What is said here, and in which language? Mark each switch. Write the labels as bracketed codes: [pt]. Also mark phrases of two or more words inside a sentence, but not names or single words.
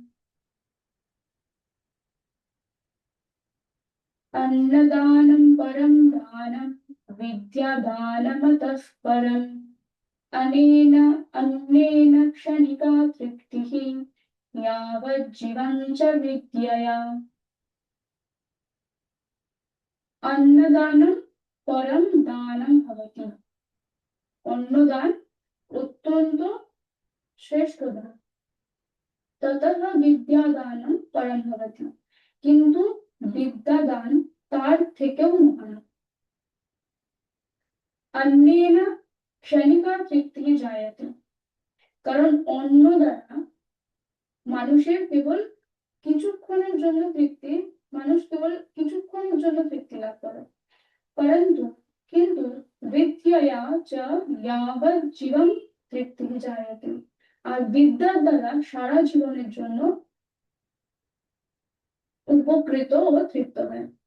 [sa] अन्नदानं परं दानं विद्यादानमतः परम् अनेन अन्नेन क्षणिका तृप्तिः यावज्जीवं च विद्यया अन्नदानं परं दानं भवति। [bn] अन्नदान অত্যন্ত শ্রেষ্ঠ দান, [sa] ততঃ বিদ্যাদানম পরম ভবতি, [bn] কিন্তু বিদ্যাদান তার থেকেও মহান। [sa] অন্যেন ক্ষণিকা তৃপ্তি জায়তে, [bn] কারণ অন্ন দ্বারা মানুষের কেবল কিছুক্ষণের জন্য তৃপ্তি, মানুষ কেবল কিছুক্ষণের জন্য তৃপ্তি লাভ করে, কিন্তু [sa] বিদ্যয়া চ যাবজ্জীবন তৃপ্তি জায়তে, [bn] আর বিদ্যার দ্বারা সারা জীবনের জন্য উপকৃত ও তৃপ্ত হয়।